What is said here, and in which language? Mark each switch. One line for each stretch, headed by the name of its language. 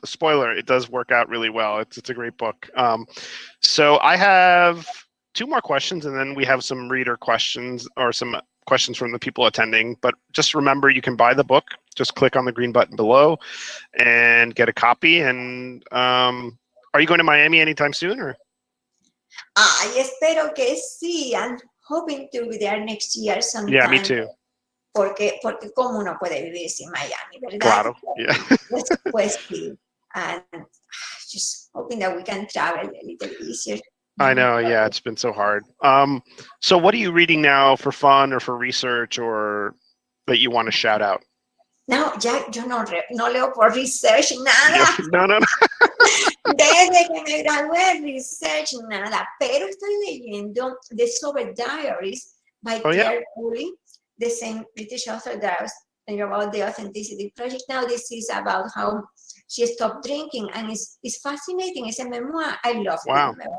English: Spoiler, it does work out really well. It's a great book. So I have 2 more questions, and then we have some reader questions or some questions from the people attending. But just remember, you can buy the book. Just click on the green button below and get a copy. And are you going to Miami anytime soon, or?
Spanish: Espero que sí.
English: I'm hoping to be there next year sometime. Yeah, me too.
Spanish: Porque cómo uno puede vivir sin Miami, ¿verdad? Claro, yeah.
English: Pues sí. And just hoping that we can travel a little easier. I know. Yeah, it's been so hard. So what are you reading now for fun or for research or that you want to shout out?
Spanish: No, ya yo no leo por research nada. No, no, no. Desde que me gradué, research nada.
English: Pero estoy leyendo The Sober Diaries by Claire Cooley, the same British author that I was talking about the Authenticity Project. Now this is about how she stopped drinking, and it's fascinating. It's a memoir. I love memoirs.